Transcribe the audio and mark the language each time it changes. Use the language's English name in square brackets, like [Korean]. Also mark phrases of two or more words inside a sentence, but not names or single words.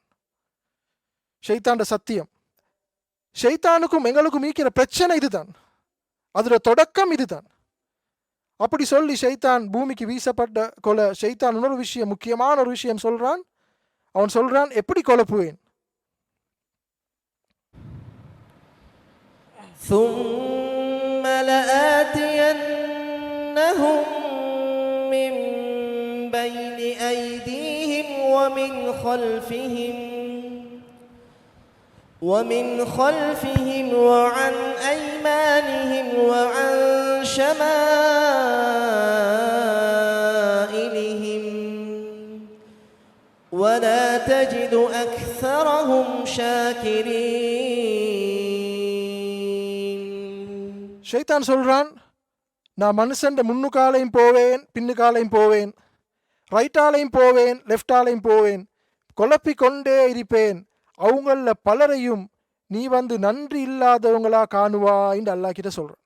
[Tamil] ஷைத்தாண்ட சத்தியம். ஷைத்தானுக்கும் எங்களுக்கும் ஈக்கிற பிரச்சனை இதுதான், அதோட தொடக்கம் இதுதான். அப்படி சொல்லி ஷைத்தான் பூமிக்கு வீசப்பட்ட கொலை ஷைத்தான் இன்னொரு விஷயம், முக்கியமான ஒரு விஷயம் சொல்றான். அவன் சொல்றான், எப்படி குழப்புவேன்? [Arabic] ثم لآتينهم من بين أيديهم ومن خلفهم وعن أيمانهم وعن شمائلهم ولا تجد أكثرهم شاكرين. [Tamil] ஷைத்தான் சொல்றான், நான் மனுஷன் முன்னுக்காலையும் போவேன், பின்னுக்காலையும் போவேன், ரைட்டாலையும் போவேன், லெஃப்டாலையும் போவேன், குழப்பிக் கொண்டே இருப்பேன். அவங்கள பலரையும் நீ நன்றி இல்லாதவங்களா காணுவாயின்னு அல்லாஹ் கிட்ட சொல்றான்.